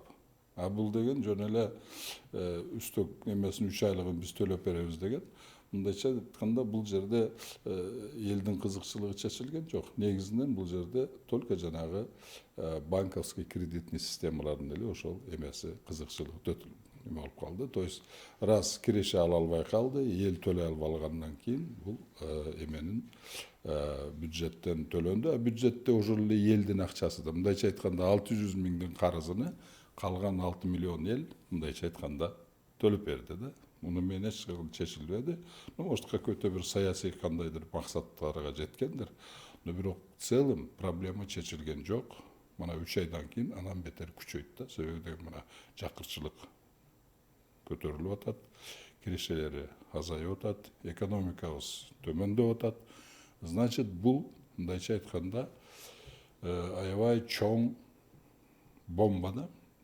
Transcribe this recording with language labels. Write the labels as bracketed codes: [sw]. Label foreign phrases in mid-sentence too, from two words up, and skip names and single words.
[ky] Бул деген жөн эле үстөк эмесин 3 айлыгын биз төлөп беребиз деген. Мындайча айтканда бул жерде элдин кызыкчылыгы чечилген жок. Негизинен бул жерде только жанагы [ru] банковский кредитный [ky] системалардын эле ошол эмеси кызыкчылыгы эме болуп калды. [ru] То есть [ky] раз киреше ала албай калды, эл төлөй албагандан кийин бул эменин бюджеттен төлөндү. Бюджетте ошол эле элдин акчасы да. Мындайча айтканда 600 000дин карызыны калган 6 миллион эл мындайча айтканда төлөп берди да. Муну менен эч кандай чечилбеди. [ru] Может, какой-то [ky] бир саясий кандайдыр максаттарга жеткендир. Но бирок [ru] в целом проблема [ky] чечилген жок. Мына 3 айдан кийин анан бетер күчөйт да. Себеби мына жакырчылык көтөрүлүп атат, кирешелери азайып атат, экономикабыз төмөндөп атат. Значит, бул мындайча айтканда аябай чоң бомба да.